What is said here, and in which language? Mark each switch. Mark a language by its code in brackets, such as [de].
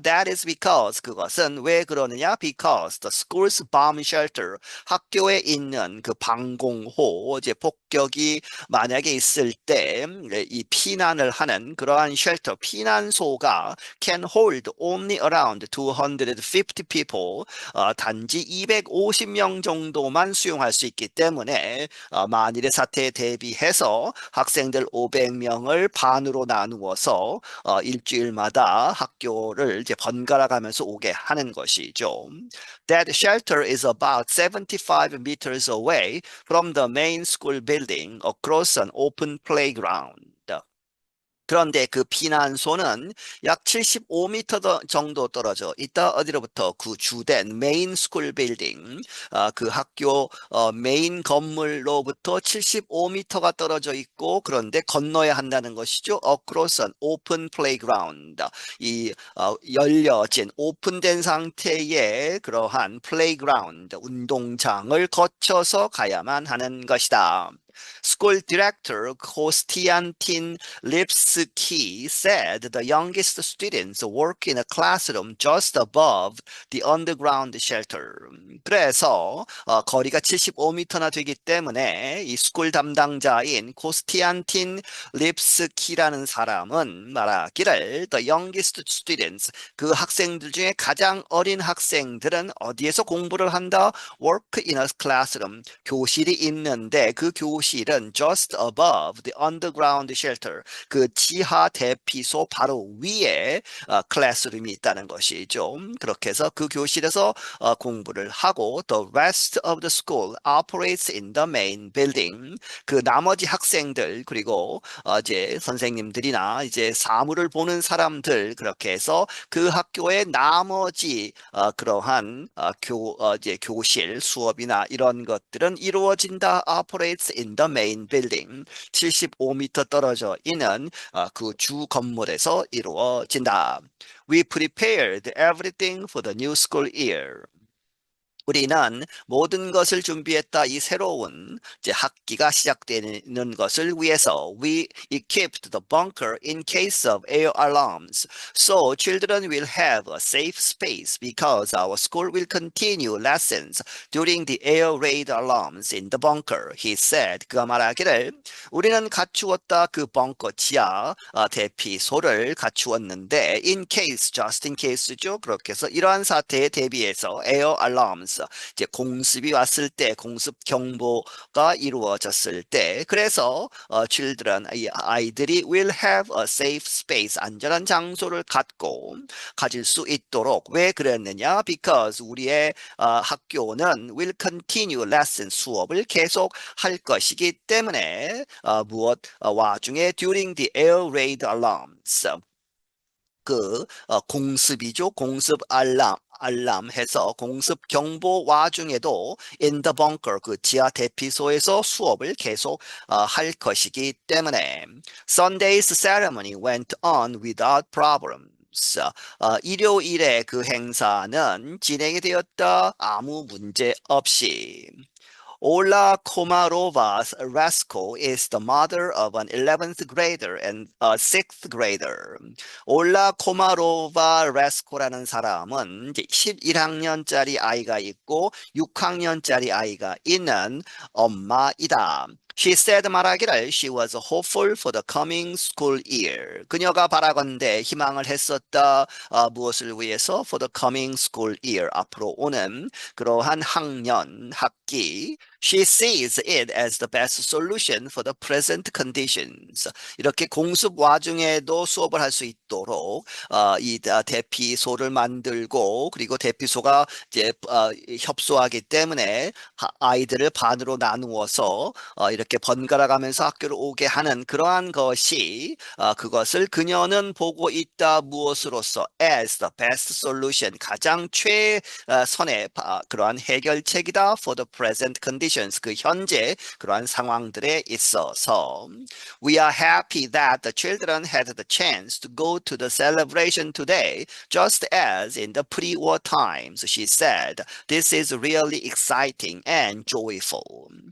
[en] That is because [ko] 그것은 왜 그러느냐? [en] Because the school's bomb shelter [ko] 학교에 있는 그 방공호 이제 폭격이 만약에 있을 때 이 피난을 하는 그러한 쉘터 피난소가 [en] can hold only around 250 people [ko] 단지 250명 정도만 수용할 수 있기 때문에 만일의 사태에 대비해서 학생들 500명을 반으로 나누어서 일주일마다 학교를 이제 번갈아 가면서 오게 하는 것이죠. [en] That shelter is about 75 meters away from the main school building across an open playground. [ko] 그런데 그 피난소는 약 75m 정도 떨어져 있다. 어디로부터? 그 주된 메인 스쿨 빌딩, 그 학교 메인 건물로부터 75m가 떨어져 있고 그런데 건너야 한다는 것이죠. [en] Across an open playground. [ko] 이 열려진 오픈된 상태의 그러한 playground, 운동장을 거쳐서 가야만 하는 것이다. [en] School director Konstantin Lipsky said the youngest students work in a classroom just above the underground shelter. [ko] 그래서 거리가 75m나 되기 때문에 이 스쿨 담당자인 코스티안틴 립스키라는 사람은 말하기를 [en] the youngest students [ko] 그 학생들 중에 가장 어린 학생들은 어디에서 공부를 한다? [en] work in a classroom [ko] 교실이 있는데 그 교실은 [en] just above the underground shelter [ko] 그 지하 대피소 바로 위에 클래스룸이 있다는 것이죠. 그렇게 해서 그 교실에서 공부를 하고 [en] the rest of the school operates in the main building. [ko] 그 나머지 학생들 그리고 이제 선생님들이나 이제 사물을 보는 사람들 그렇게 해서 그 학교의 나머지 그러한 이제 교실 수업이나 이런 것들은 이루어진다. [en] operates in the main building. [ko] 75m 떨어져 있는 그 주 건물에서 이루어진다. [en] We prepared everything for the new school year. [ko] 우리는 모든 것을 준비했다. 이 새로운 이제 학기가 시작되는 것을 위해서 [en] we equipped the bunker in case of air alarms. So children will have a safe space because our school will continue lessons during the air raid alarms in the bunker. He said. [ko] 그가 말하기를 우리는 갖추었다. 그 벙커 지하 대피소를 갖추었는데 [en] in case, just in case [ko] 죠. 그렇게 해서 이러한 사태에 대비해서 [en] air alarms [ko] 이제 공습이 왔을 때 공습 경보가 이루어졌을 때 그래서 children 아이들이 [en] will have a safe space [ko] 안전한 장소를 가질 수 있도록 왜 그랬느냐? [en] Because [ko] 우리의 학교는 [en] will continue lesson [ko] 수업을 계속 할 것이기 때문에 와중에 [en] during the air raid alarms [ko] 그 공습이죠. 공습 알람 해서 공습 경보 와중에도 [en] in the bunker [ko] 그 지하 대피소에서 수업을 계속 할 것이기 때문에 [en] Sunday's ceremony went on without problem. [ko] 일요일에 그 행사는 진행이 되었다. 아무 문제 없이. [en] Ola Komarova Rasko is the mother of an 11th grader and a 6th grader. [ko] 올라 코마로바 레스코라는 사람은 이제 11학년짜리 아이가 있고 6학년짜리 아이가 있는 엄마이다. [en] She said [ko] 말하기를 [en] she was hopeful for the coming school year. [ko] 그녀가 바라건대 희망을 했었다. 무엇을 위해서? [en] For the coming school year. [ko] 앞으로 오는 그러한 학년, 학기. [en] She sees it as the best solution for the present conditions. [ko] 이렇게 공습 와중에도 수업을 할 수 있도록 이 대피소를 만들고 그리고 대피소가 이제 협소하기 때문에 아이들을 반으로 나누어서 이렇게 번갈아 가면서 학교를 오게 하는 그러한 것이 그것을 그녀는 보고 있다. 무엇으로서? [en] As the best solution. [ko] 가장 최선의 그러한 해결책이다. [en] For the present conditions. [ko] 그 현재 그러한 상황들에 있어서. [en] We are happy that the children had the chance to go to the celebration today, just as in the pre-war times, she said. This is really exciting and joyful.